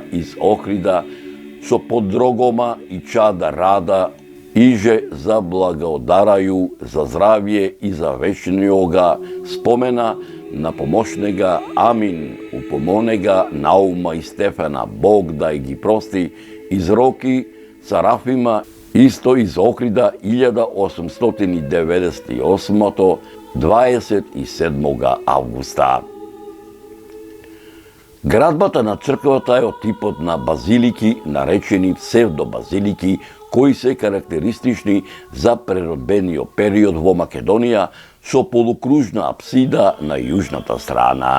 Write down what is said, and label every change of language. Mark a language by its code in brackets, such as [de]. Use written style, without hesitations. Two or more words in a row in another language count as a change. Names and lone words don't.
[mk] из Охрида со подрогома и чада рада иже заблагодарају за здравје и за вечниога спомена на помошнега Амин, упомонега Наума и Стефана, Бог да ги прости, из Роки, Сарафима, исто из Охрида 1898 27 августа. Градбата на црквата е од типот на базилики, наречени псевдобазилики, кои се карактеристични за преродбениот период во Македонија со полукружна апсида на јужната страна.